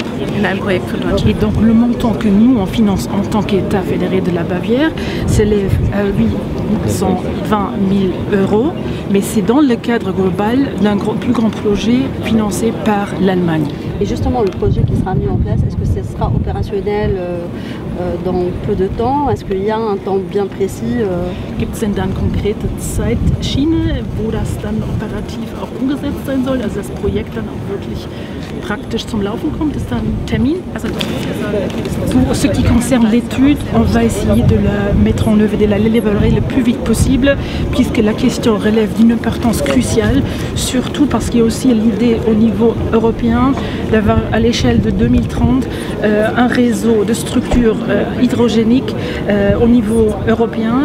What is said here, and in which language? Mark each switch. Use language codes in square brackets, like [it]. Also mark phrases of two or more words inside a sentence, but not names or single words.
[fr] Et donc le montant que nous on finance en tant qu'État fédéré de la Bavière s'élève à 820 000 €, mais c'est dans le cadre global d'un plus grand projet financé par l'Allemagne. Et justement, le projet qui sera mis en place, est-ce que ce sera opérationnel dans peu de temps? Est-ce qu'il y a un temps bien précis? [de] Gibt es denn da eine konkrete Zeitschiene, wo das dann operativ auch umgesetzt sein soll, also das Projekt dann auch wirklich praktisch zum Laufen kommt? Ist da ein Termin? [fr] Pour ce qui concerne l'étude, on va essayer de la mettre en œuvre et de l'évaluer le plus vite possible, puisque la question relève d'une importance cruciale, surtout parce qu'il y a aussi l'idée au niveau européen d'avoir à l'échelle de 2030 un réseau de structures hydrogéniques au niveau européen.